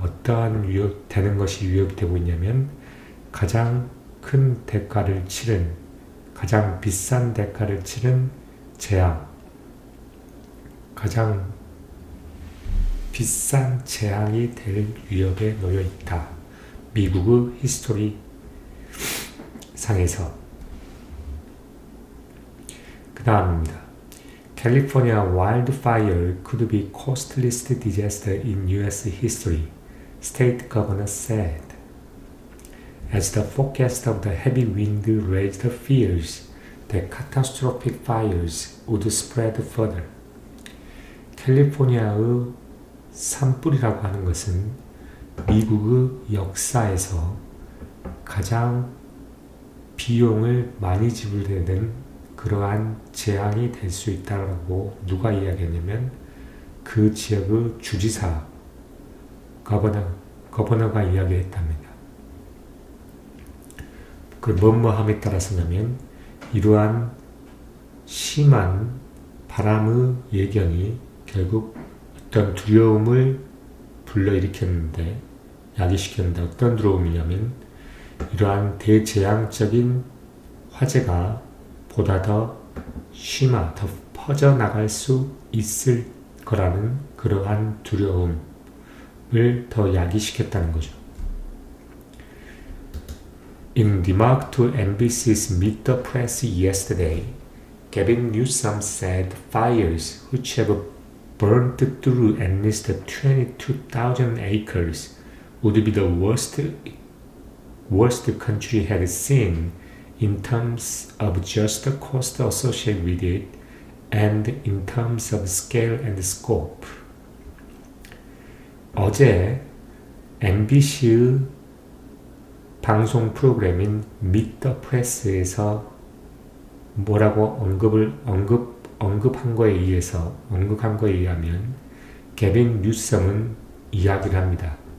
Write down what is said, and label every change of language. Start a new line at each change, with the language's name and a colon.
Korean: 어떠한 되는 것이 위협이 되고 있냐면 가장 큰 대가를 치른, 가장 비싼 대가를 치른 재앙, 가장 비싼 재앙이 될 위협에 놓여 있다. 미국의 히스토리 상에서. 그 다음입니다.
English: California wildfire could be costliest disaster in U.S. history, State Governor said, as the forecast of the heavy wind raised fears that catastrophic fires would spread further.
Korean: 캘리포니아의 산불이라고 하는 것은 미국의 역사에서 가장 비용을 많이 지불되는 그러한 재앙이 될 수 있다고 누가 이야기했냐면 그 지역의 주지사, 거버너가 이야기했답니다. 그 뭐뭐함에 따라서냐면 이러한 심한 바람의 예견이 결국 어떤 두려움을 불러일으켰는데, 야기시켰는데 어떤 두려움이냐면 이러한 대재앙적인 화재가 보다 더 더 퍼져나갈 수 있을 거라는 그러한 두려움을 더 야기시켰다는 거죠.
English: In remark to NBC's Meet the Press yesterday, Gavin Newsom said fires which have burned through at least 22,000 acres would be the worst the country had seen in terms of just the cost associated with it and in terms of scale and scope.
Korean: 어제 MBC의 방송 프로그램인 Meet the Press에서 뭐라고 언급한 거에 의하면 개빈 뉴섬은 이야기를 합니다.